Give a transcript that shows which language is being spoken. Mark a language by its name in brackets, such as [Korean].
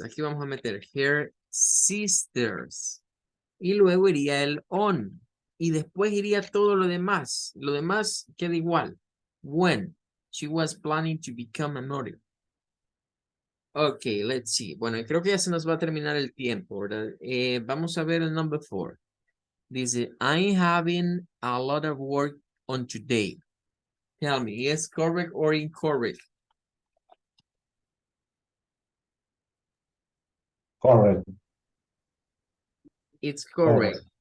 [Spanish] Aquí vamos a meter her sisters. Y luego iría el on. Y después iría todo lo demás. Lo demás queda igual. [English] When she was planning to become a model. Ok, let's see. [Spanish] Bueno, creo que ya se nos va a terminar el tiempo, ¿verdad? Vamos a ver el number 4. Dice, [English] I'm having a lot of work on today. Tell me, is correct or incorrect? Correct. It's correct.